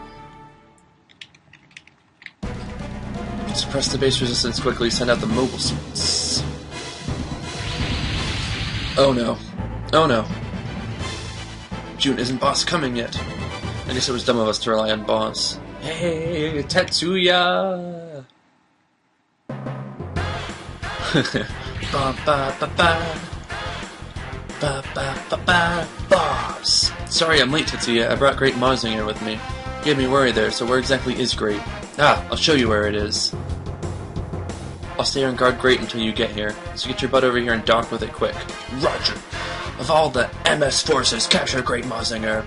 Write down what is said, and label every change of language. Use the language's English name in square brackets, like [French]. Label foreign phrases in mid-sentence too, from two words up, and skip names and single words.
[English] Suppress the base resistance quickly, send out the mobile suits. Oh no. Oh no. Jun, isn't Boss coming yet? I guess it was dumb of us to rely on Boss. Hey, Tetsuya! Ba ba ba ba. Ba ba ba ba. Boss! Sorry I'm late, Tetsuya. I brought Great Mazinger with me. You had me worried there, so where exactly is Great? Ah, I'll show you where it is. I'll stay on guard Great until you get here, so get your butt over here and dock with it quick. Roger! Of all the MS forces, capture Great Mazinger.